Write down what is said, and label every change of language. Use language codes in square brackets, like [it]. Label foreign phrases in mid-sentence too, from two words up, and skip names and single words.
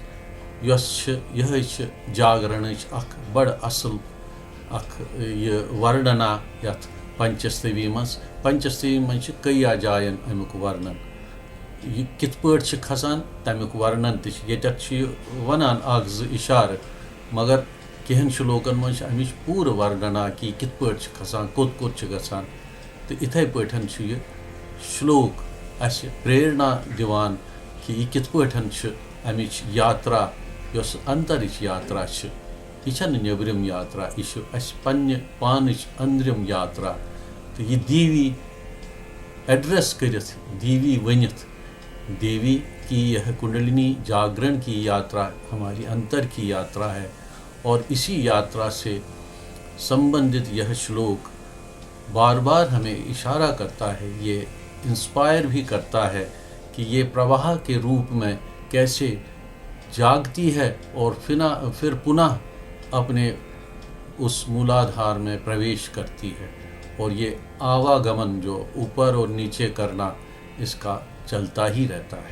[ks] यह जागरण अख बड़ असल अख यह वर्णना यथ पंचस्तवी मज कई जायन अमुक वर्णन यह कित पट खसान तमुक वर्णन ये वनान अख इशार मगर कहन श्लोकन मज अमिच पूर वर्णना कि कित पट खसान कोत कोत गसान तो इथे पठन यह श्लोक अस प्रेरणा दिवान कि यह कित पठन अमिच यात्रा यस अंतरिच यात्रा यह नबरम यात्रा यह पन्ने पानिच अंदरम यात्रा तो यह दीवी एड्रेस करत दीवी वनित देवी की यह कुंडलिनी जागरण [hi] की यात्रा हमारी अंतर की यात्रा है और इसी यात्रा से संबंधित यह श्लोक बार बार हमें इशारा करता है, ये इंस्पायर भी करता है कि ये प्रवाह के रूप में कैसे जागती है और फिर पुनः अपने उस मूलाधार में प्रवेश करती है और ये आवागमन जो ऊपर और नीचे करना इसका चलता ही रहता है।